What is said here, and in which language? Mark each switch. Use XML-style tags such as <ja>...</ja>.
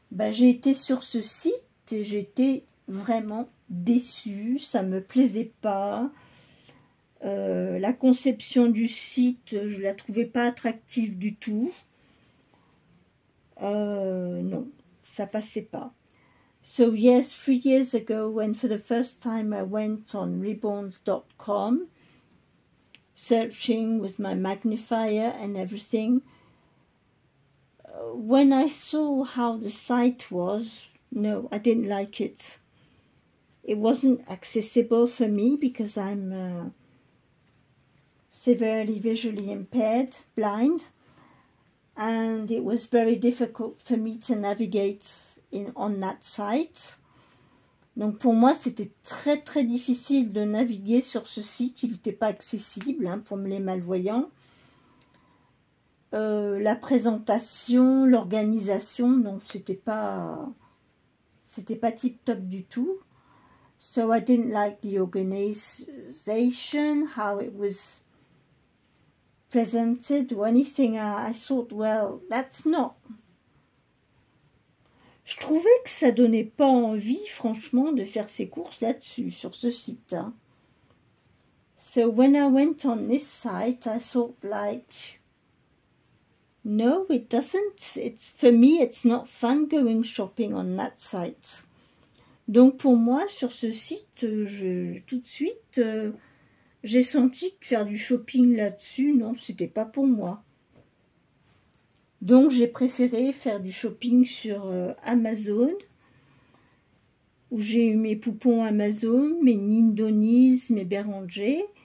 <fr>J'ai été sur ce site et j'étais vraiment déçue, ça me plaisait pas. La conception du site, je la trouvais pas attractive du tout. Non, ça passait pas.</fr> <en>So yes, 3 years ago, when for the first time I went on reborn.com, searching with my magnifier and everything, when I saw how the site was, no, I didn't like it. It wasn't accessible for me because I'm severely visually impaired, blind, and it was very difficult for me to navigate on that site.</en> <fr>Donc pour moi, c'était très très difficile de naviguer sur ce site. Il n'était pas accessible pour les malvoyants. La présentation, l'organisation, non, c'était pas tip top du tout.</fr> <en>So I didn't like the organization, how it was presented or anything. I thought, well, that's not.</en> <fr>Je trouvais que ça donnait pas envie, franchement, de faire ses courses là-dessus, sur ce site.</fr> <en>So when I went on this site, I thought like, no, it doesn't. For me, it's not fun going shopping on that site.</en> <fr>Donc pour moi, sur ce site, tout de suite, j'ai senti que faire du shopping là-dessus, non, c'était pas pour moi. Donc j'ai préféré faire du shopping sur Amazon, où j'ai eu mes poupons Amazon, mes Nindonies, mes Béranger.</fr>